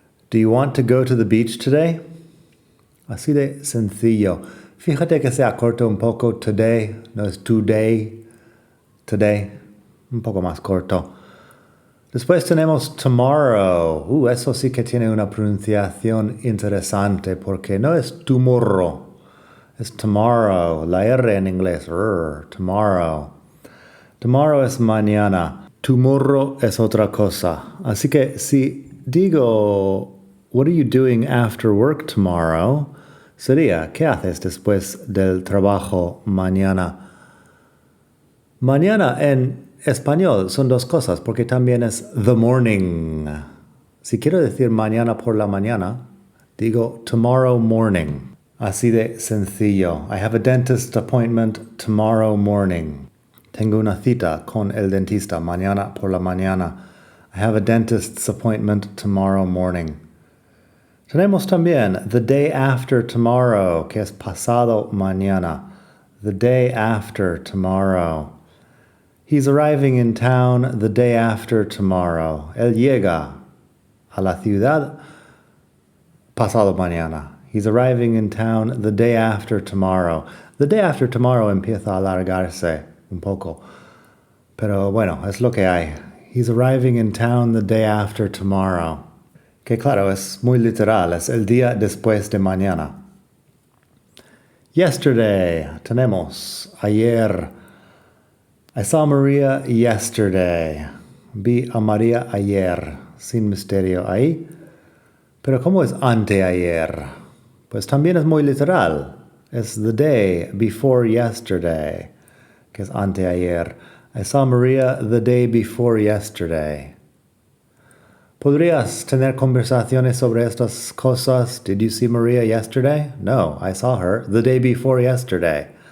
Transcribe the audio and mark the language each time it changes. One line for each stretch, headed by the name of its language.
English: Do you want to go to the beach today?
Spanish: Así de sencillo. Fíjate que se acorta un poco today, no es today, today, un poco más corto. Después tenemos tomorrow. Eso sí que tiene una pronunciación interesante porque no es tomorrow, es tomorrow. La R en inglés, tomorrow. Tomorrow es mañana. Tomorrow es otra cosa. Así que si digo,
English: what are you doing after work tomorrow?
Spanish: Sería, ¿qué haces después del trabajo mañana? Mañana en español son dos cosas, porque también es
English: the morning.
Spanish: Si quiero decir mañana por la mañana, digo
English: tomorrow morning.
Spanish: Así de sencillo.
English: I have a dentist appointment tomorrow morning.
Spanish: Tengo una cita con el dentista mañana por la mañana.
English: I have a dentist's appointment tomorrow morning.
Spanish: Tenemos también
English: the day after tomorrow,
Spanish: que es pasado mañana.
English: The day after tomorrow. He's arriving in town the day after tomorrow.
Spanish: Él llega a la ciudad pasado mañana.
English: He's arriving in town the day after tomorrow. The day after tomorrow
Spanish: empieza a alargarse un poco. Pero bueno, es lo que hay.
English: He's arriving in town the day after tomorrow.
Spanish: Que claro, es muy literal. Es el día después de mañana.
English: Yesterday.
Spanish: Tenemos ayer.
English: I saw Maria yesterday.
Spanish: Vi a María ayer. Sin misterio ahí. Pero ¿cómo es anteayer? Pues también es muy literal. Es
English: the day before yesterday.
Spanish: Que es anteayer.
English: I saw Maria the day before yesterday.
Spanish: ¿Podrías tener conversaciones sobre estas cosas?
English: Did you see Maria yesterday? No, I saw her the day before yesterday.